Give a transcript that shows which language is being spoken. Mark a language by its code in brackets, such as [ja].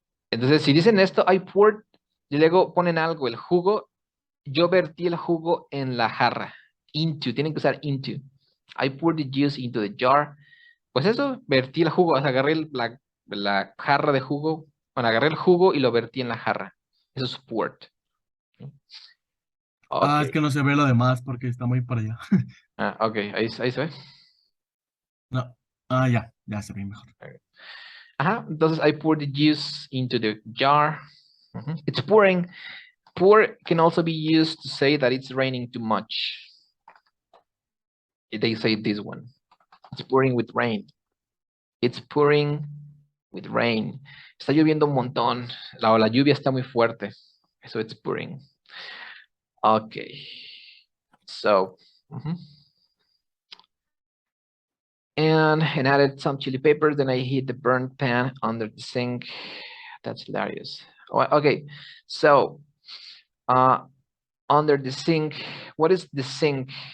[es] Entonces, si dicen esto, [en] I poured, [es] y luego ponen algo, el jugo, yo vertí el jugo en la jarra. Into, tienen que usar into. [en] I poured the juice into the jar. [es] Pues eso, vertí el jugo, o sea, agarré la jarra de jugo, bueno, agarré el jugo y lo vertí en la jarra. Eso es poured. Ah, es [en] Ok. [es] que no se ve lo demás porque está muy para allá. Ok, ahí se ve. No. Ah, ya se ve mejor. [en] Ajá, entonces I poured the juice into the jar. It's pouring. Pour can also be used to say that it's raining too much. They say this one. It's pouring with rain. It's pouring with rain. [es] Está lloviendo un montón. La lluvia está muy fuerte. [en] So it's pouring. Okay. So, and added some chili peppers. Then I hid the burnt pan under the sink. That's hilarious. Okay. So, under the sink, what is the sink?